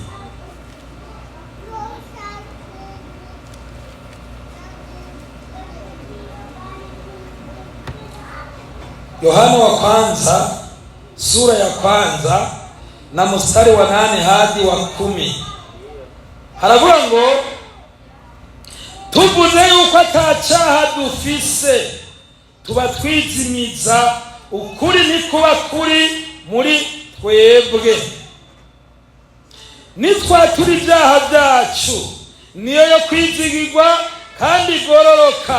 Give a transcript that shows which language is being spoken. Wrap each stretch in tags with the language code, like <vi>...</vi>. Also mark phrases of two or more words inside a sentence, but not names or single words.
<sw>Yohana wa kwanza sura ya kwanza na mstari wa 8 hadi wa 10.</sw> <rn>Haravuga ngo tuvuze yuko atacaha dufise tuba twizimiza ukuri nikuba kuri muri twebwe, nitwatura ibyaha byacu niyo yo kwizigirwa kandi igororoka.</rn>